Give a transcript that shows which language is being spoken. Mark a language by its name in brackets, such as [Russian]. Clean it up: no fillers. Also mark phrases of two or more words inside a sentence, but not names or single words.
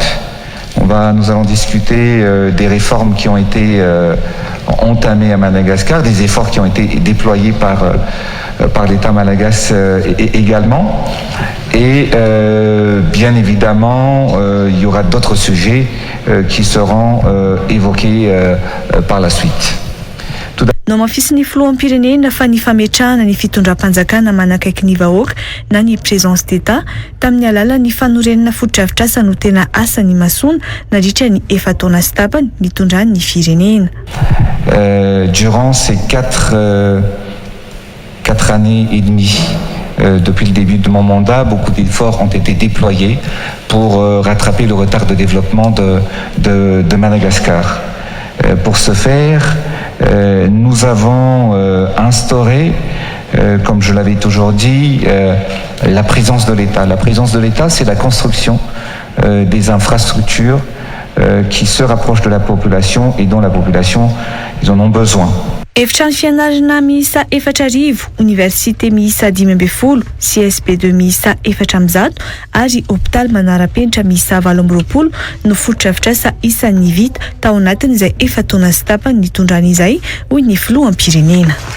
[French] Nous allons discuter des réformes qui ont été entamées à Madagascar, des efforts qui ont été déployés par l'État malagasy également. Et bien évidemment, il y aura d'autres sujets qui seront évoqués par la suite. [Malagasy] No mafisy ny filoham-pirenena fa ny fametrahana ny fitondram-panjakana manakaiky ny vahoaka na ny [French] présence d'État [Malagasy] tamin'ny alalan'ny fanorenana fototra-avitrasa no tena asa ny masoana nandritra ny 4 taona sy tapany nitondrany ny firenena. [French] Durant ces 4 années et demie, depuis le début de mon mandat, beaucoup d'efforts ont été déployés pour rattraper le retard de développement de Madagascar. Pour ce faire, nous avons instauré, comme je l'avais toujours dit, la présence de l'État. La présence de l'État, c'est la construction des infrastructures qui se rapprochent de la population et dont la population, ils en ont besoin. [Malagasy] Efitrano fianarana miisa 4,000, université miisa 5,10, CSP2 miisa 400 ary hôpitaly manara-penitra miisa 7,20 no fototra-avitrasa isan'ny vita tao anatin'izay 4 taona sy tapany nitondrany izay hoy ny filoham-pirenena.